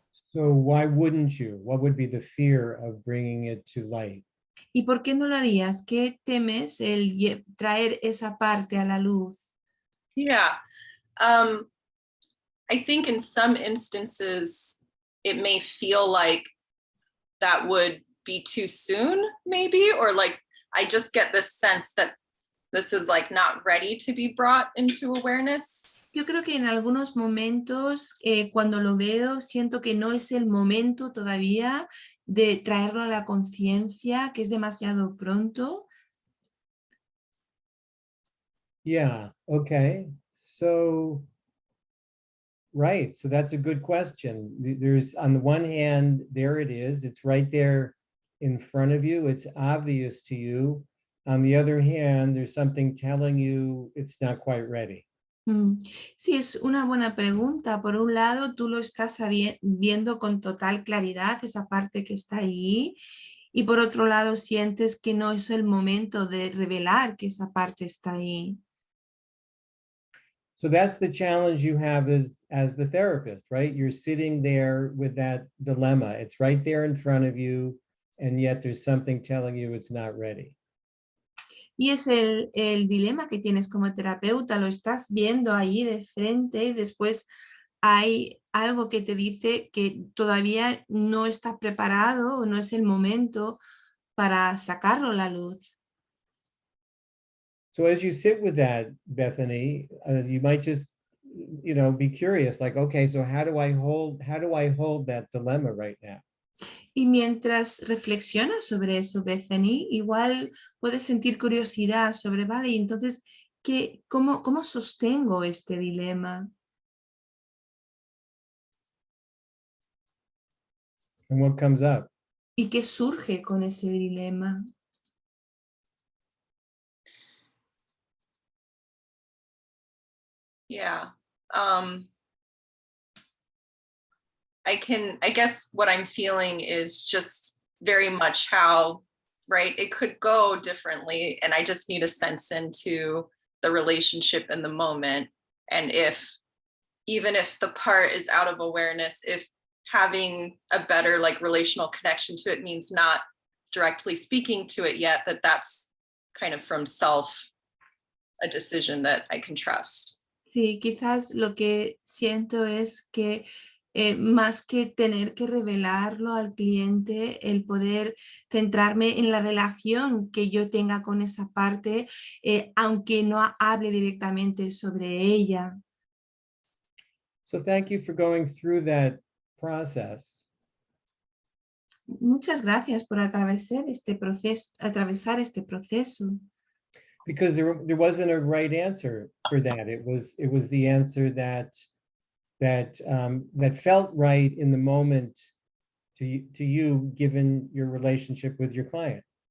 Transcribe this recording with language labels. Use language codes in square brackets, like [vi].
[en] So why wouldn't you? What would be the fear of bringing it to light? [es] ¿Y por qué no lo harías? ¿Qué temes el traer esa parte a la luz? [en] Yeah. I think in some instances, it may feel like that would be too soon, maybe, or like I just get this sense that this is like not ready to be brought into awareness. [es] Yo creo que en algunos momentos, cuando lo veo, siento que no es el momento todavía de traerlo a la conciencia, que es demasiado pronto. [en] Yeah, okay. So Right, so that's a good question. There's, on the one hand, there it is, it's right there in front of you, it's obvious to you. On the other hand, there's something telling you it's not quite ready. [es] Sí, es una buena pregunta. Por un lado, tú lo estás viendo con total claridad, esa parte que está ahí, y por otro lado, sientes que no es el momento de revelar que esa parte está ahí. [en] So that's the challenge you have as the therapist, right? You're sitting there with that dilemma. It's right there in front of you, and yet there's something telling you it's not ready. [es] Y es el dilema que tienes como terapeuta, lo estás viendo ahí de frente y después hay algo que te dice que todavía no está preparado o no es el momento para sacarlo a la luz. [en] So as you sit with that, Bethany, you might just, be curious, like, okay, so how do I hold that dilemma right now? [es] Y mientras reflexionas sobre eso, Bethany, igual puedes sentir curiosidad sobre, vale, y entonces, ¿cómo sostengo este dilema? [en] And what comes up? [es] ¿Y qué surge con ese dilema? [en] Yeah. I guess what I'm feeling is just very much how, right, it could go differently. And I just need a sense into the relationship in the moment. And even if the part is out of awareness, if having a better like relational connection to it means not directly speaking to it yet, that's kind of from self, a decision that I can trust. [es] Sí, quizás lo que siento es que más que tener que revelarlo al cliente, el poder centrarme en la relación que yo tenga con esa parte, aunque no hable directamente sobre ella. [en] So thank you for going through that process. [es] Muchas gracias por atravesar este proceso. [en] Because there wasn't a right answer for that. It was the answer that felt right in the moment to you, given your relationship with your client.